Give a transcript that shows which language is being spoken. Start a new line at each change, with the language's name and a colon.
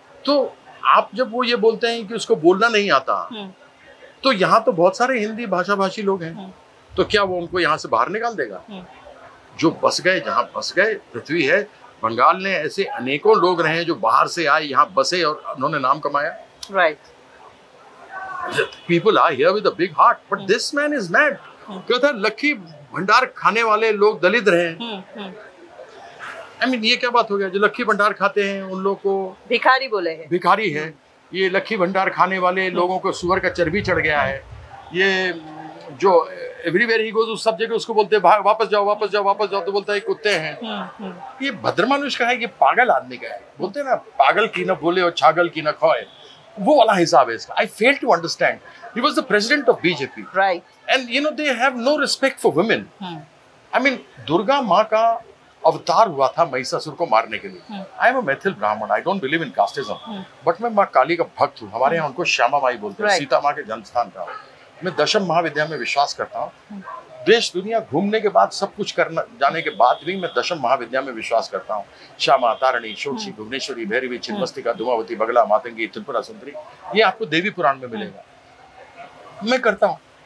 Hindi: तो आप जब वो ये बोलते हैं कि उसको बोलना नहीं आता, तो यहाँ तो बहुत सारे हिंदी भाषा भाषी लोग हैं, तो क्या वो उनको यहाँ से बाहर निकाल देगा? जो बस गए, जहाँ बस गए, पृथ्वी है। बंगाल ने ऐसे अनेकों लोग रहे जो बाहर से आए, यहाँ बसे और उन्होंने नाम कमाया। Right.
English: People are here with a big heart, but this man is mad.
Hindi: कहता है लक्की भंडार खाने वाले लोग दलित रहे।
English: I mean,
Hindi: ये क्या बात हो गया? जो लक्की भंडार खाते हैं उन लोगों को भिखारी बोले हैं। भिखारी है। ये लक्की भंडार खाने वाले लोगों को सुअर का चर्बी चढ़ गया है। ये जो
English: everywhere ही goes,
Hindi: उस सब जगह उसको बोलते हैं वापस जाओ, वापस जाओ, वापस जाओ, तो बोलता है कुत्ते हैं। ये भद्र मानुष का है, ये पागल आदमी का है। बोलते हैं ना, पागल की ना बोले और छागल की ना खोए, वो वाला हिसाब है इसका।
English: I fail to understand. He was the president of BJP. Right. And you know they have no respect for women. I mean,
Hindi: Durga माँ का अवतार हुआ था महिषासुर को मारने के लिए।
English: I am a Maithil Brahmin. I don't believe in casteism.
Hindi: But मैं माँ काली का भक्त हूँ। हमारे यहाँ उनको श्यामा माई बोलते हैं। सीता माँ के जन्म स्थान का। मैं दशम महाविद्या में विश्वास करता हूँ। देश दुनिया घूमने के बाद, सब कुछ करना जाने के बाद भी मैं दशम महाविद्या में विश्वास करता हूँ। श्यामा, तारणी, षोडशी, भुवनेश्वरी, भैरवी, छिन्नमस्तिका, धूमावती, बगला, मातंगी, त्रिपुरा सुंदरी, ये आपको देवी पुराण में मिलेगा। मैं करता हूँ।